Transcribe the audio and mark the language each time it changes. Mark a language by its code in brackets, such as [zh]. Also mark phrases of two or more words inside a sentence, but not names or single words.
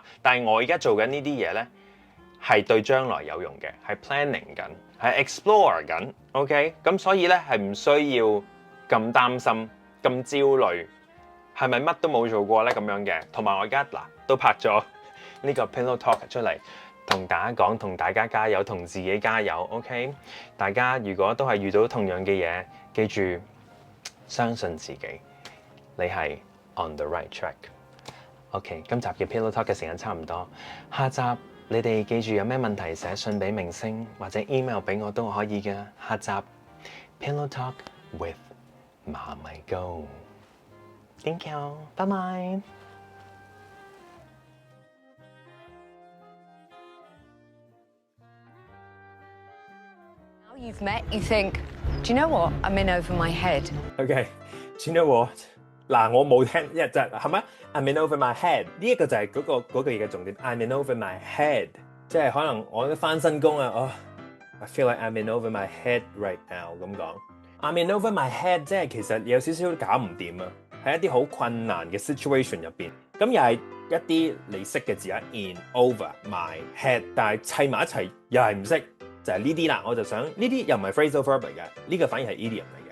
[yue] 但係我而家做緊呢啲嘢咧，係對將來有用嘅，係 planning 緊，係 explore 緊。OK， 咁所以咧係唔需要咁擔心、咁焦慮，係咪乜都冇做過咧咁樣嘅？同埋我而家都拍咗呢個 Pillow Talk 出嚟，同大家講，同大家加油，同自己加油。OK， 大家如果都係遇到同樣嘅嘢，記住相信自己，你係 [en] on the right track。 [yue] OK， 今集嘅 Pillow Talk 嘅時間差唔多，下集你哋記住有咩問題寫信俾明星或者 email 俾我都可以嘅。下集 Pillow Talk with Ma My Go。 [en] Thank you， [yue] 拜拜。 [en] Now you've met, you think, do you know what? I'm in over my head. Okay, do you know what？ [yue] 嗱，我冇聽，就係咩 [en] ？I'm in over my head [yue] 呢一個就係嗰句嘢嘅重點。 [en] I'm in over my head， [yue] 即係可能我都翻新工啊 [en] ，I feel like I'm in over my head right now [yue] 咁講。 [en] I'm in over my head， [yue] 即係其實有少少搞唔掂啊，喺一啲好困難嘅 situation 入邊。咁又係一啲你識嘅字啊 ， [en] in over my head， [yue] 但係砌埋一齊又係唔識，就係呢啲啦。我就想呢啲又唔係 [en] phrasal verb [yue] 嚟嘅，呢個反而係 idiom 嚟嘅。